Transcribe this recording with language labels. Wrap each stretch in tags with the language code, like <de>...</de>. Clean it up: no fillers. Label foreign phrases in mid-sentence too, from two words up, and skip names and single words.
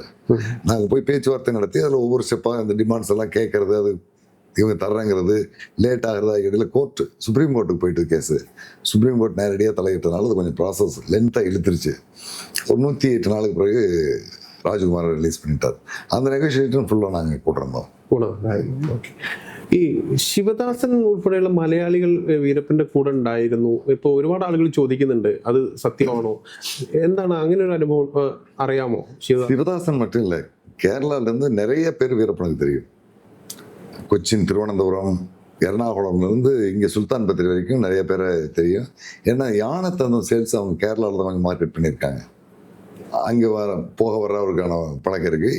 <ta>நாங்கள் போய் பேச்சுவார்த்தை நடத்தி அதில் ஒவ்வொரு ஸ்டெப்பாக அந்த டிமாண்ட்ஸ் எல்லாம் கேட்கறது, அது இவங்க தர்றாங்கிறது, லேட் ஆகிறதா, இடையில கோர்ட்டு, சுப்ரீம் கோர்ட்டுக்கு போயிட்டு கேஸு. சுப்ரீம் கோர்ட் நேரடியாக தலையிட்டனால அது கொஞ்சம்</ta> <en>process lengthஆக</en> <ta>இழுத்துருச்சு. ஒரு 108 நாளுக்கு பிறகு ராஜ்குமாரை ரிலீஸ் பண்ணிட்டார். அந்த நெகோசியேஷன் ஃபுல்லாக നാங்கள் കൂട്ടിരുന്നോ.</ta> <ml>ഈ ശിവദാസൻ ഉൾപ്പെടെയുള്ള മലയാളികൾ വീരപ്പന്റെ കൂടെ ഉണ്ടായിരുന്നു. ഇപ്പോൾ ഒരുപാട് ആളുകൾ ചോദിക്കുന്നുണ്ട് അത് സത്യമാണോ, എന്താണ് അങ്ങനെ ഒരു അനുഭവം അറിയാമോ?</ml> <ta>சிவதாசன் மட்டும் இல்லை, கேரளாவிலேருந்து நிறைய பேர் வீரப்பனுக்கு தெரியும். கொச்சின், திருவனந்தபுரம், எர்ணாகுளம்லேருந்து இங்கே சுல்தான் பத்திரி வரைக்கும் நிறைய பேரை தெரியும். ஏன்னா யானை தந்தம் சேல்ஸ் அவங்க கேரளாவில் தான் கொஞ்சம் மார்க்கெட் பண்ணியிருக்காங்க. அங்கே போக வர்றவருக்கான பழக்கம் இருக்குது.</ta>